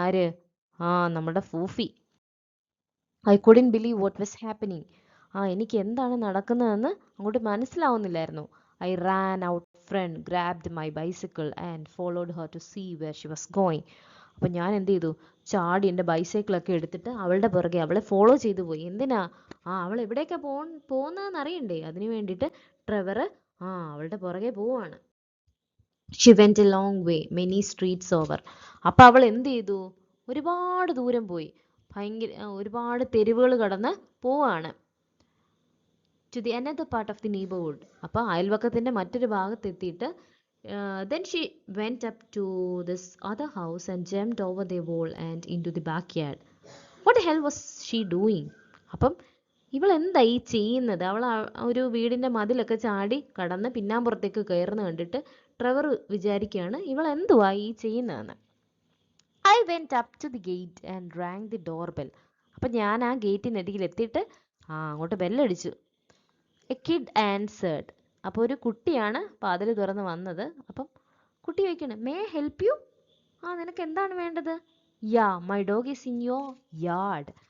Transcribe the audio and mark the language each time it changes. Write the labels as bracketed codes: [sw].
[ml] ആര്? നമ്മുടെ ഫൂഫി. [en] I couldn't believe what was happening. [ml] എനിക്ക് എന്താണ് നടക്കുന്നതെന്ന് അങ്ങോട്ട് മനസ്സിലാവുന്നില്ലായിരുന്നു. [en] I ran out front, grabbed my bicycle and followed her to see where she was going. [ml] അപ്പം ഞാൻ എന്ത് ചെയ്തു? ചാടി എൻ്റെ ബൈസൈക്കിളൊക്കെ എടുത്തിട്ട് അവളുടെ പുറകെ അവളെ ഫോളോ ചെയ്തു പോയി. എന്തിനാ? അവൾ എവിടേക്കാണ് പോകുന്നതെന്ന് അറിയണ്ടേ? അതിന് വേണ്ടിയിട്ട് ട്രെവർ അവളുടെ പുറകെ പോവാണ്. [en] She went a long way, many streets over. [ml] അപ്പം അവൾ എന്ത് ചെയ്തു? ഒരുപാട് ദൂരം പോയി, ഒരുപാട് തെരുവുകൾ കടന്ന് പോവാണ്. [en] To the another part of the neighborhood. [ml] അപ്പോൾ അയൽവക്കത്തിൻ്റെ മറ്റൊരു ഭാഗത്തെത്തിയിട്ട് [en] then she went up to this other house and jumped over the wall and into the backyard. What the hell was she doing? [ml] അപ്പം ഇവൾ എന്തായി ചെയ്യുന്നത്? അവൾ ഒരു വീടിൻ്റെ മതിലൊക്കെ ചാടി കടന്ന് പിന്നാമ്പുറത്തേക്ക് കയറുന്ന കണ്ടിട്ട് ട്രെവർ വിചാരിക്കുകയാണ് ഇവൾ എന്തുവാ ഈ ചെയ്യുന്നതെന്ന്. [en] I went up to the gate and rang the doorbell. [ml] അപ്പം ഞാൻ ആ ഗേറ്റിനരികിൽ എത്തിയിട്ട് അങ്ങോട്ട് ബെല്ലടിച്ചു. [en] A kid answered. [ml] അപ്പോൾ ഒരു കുട്ടിയാണ് വാതിൽ തുറന്ന് വന്നത്. അപ്പം കുട്ടി ചോദിക്കണേ, [en] May I help you? [ml] നിനക്ക് എന്താണ് വേണ്ടത്? [en] Yeah, my dog is in your yard.